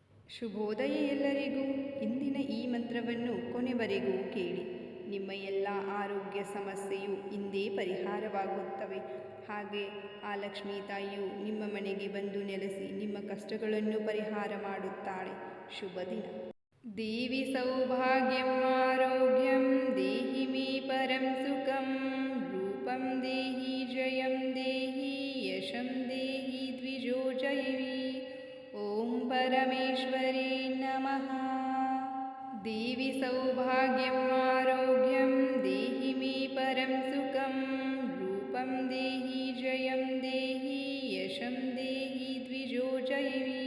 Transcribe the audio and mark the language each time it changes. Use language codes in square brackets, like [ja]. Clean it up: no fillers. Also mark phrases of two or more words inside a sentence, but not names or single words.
[kn] ಶುಭೋದಯ ಎಲ್ಲರಿಗೂ. ಇಂದಿನ ಈ ಮಂತ್ರವನ್ನು ಕೊನೆವರೆಗೂ ಕೇಳಿ. ನಿಮ್ಮ ಎಲ್ಲ ಆರೋಗ್ಯ ಸಮಸ್ಯೆಯು ಇಂದೇ ಪರಿಹಾರವಾಗುತ್ತವೆ. ಹಾಗೆ ಆ ಲಕ್ಷ್ಮೀ ತಾಯಿಯು ನಿಮ್ಮ ಮನೆಗೆ ಬಂದು ನೆಲೆಸಿ ನಿಮ್ಮ ಕಷ್ಟಗಳನ್ನು ಪರಿಹಾರ ಮಾಡುತ್ತಾಳೆ. ಶುಭ ದಿನ. [sa] ದೇವಿ ಸೌಭಾಗ್ಯಂ ಆರೋಗ್ಯಂ ದೇಹಿ ಮೇ ಪರಂ ಸುಖಂ ರೂಪಂ ದೇಹಿ ಜಯಂ ದೇಹಿ ಯಶಂ ದೇಹಿ ದ್ವಿಜೋಜೈವಿ. ಓಂ ಪರಮೇಶ್ವರೇ ನಮಃ. ದೇವಿ ಸೌಭಾಗ್ಯಂ ಆರೋಗ್ಯಂ ದೇಹಿ ಮೇ ಪರಂ ಸುಖಂ ರೂಪಂ ದೇಹಿ ಜಯಂ ದೇಹಿ ಯಶಂ ದೇಹಿ ದ್ವಿಜೋಜೈವಿ.